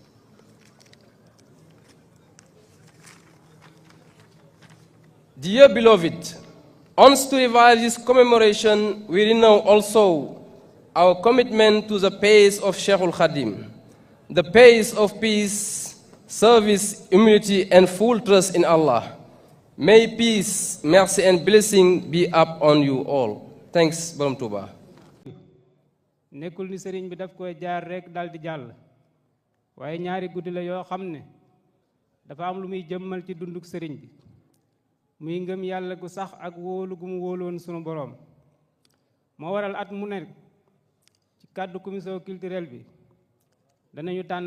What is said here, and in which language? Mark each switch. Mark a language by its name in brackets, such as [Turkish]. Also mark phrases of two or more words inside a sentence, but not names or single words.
[English] Dear beloved, on to revive this commemoration, we renew also our commitment to the pace of Cheikhul Khadim, the pace of peace, service, humility, and full trust in Allah. May peace, mercy, and blessing be upon you all. Thanks, Borom Touba. [Wolof] nekkul ni sëriñ bi daf koy jaar rek dal di jàll waaye ñaari guddi la yoo xam ne dafa am lu muy jëmmal ci dunduk sëriñ bi muy ngëm yàlla gu sax ak wóolu gu mu wóoloon sunu boroom moo waral at mu nekk ci kàddu [French] commission culturelle [Wolof] bi danañu tànn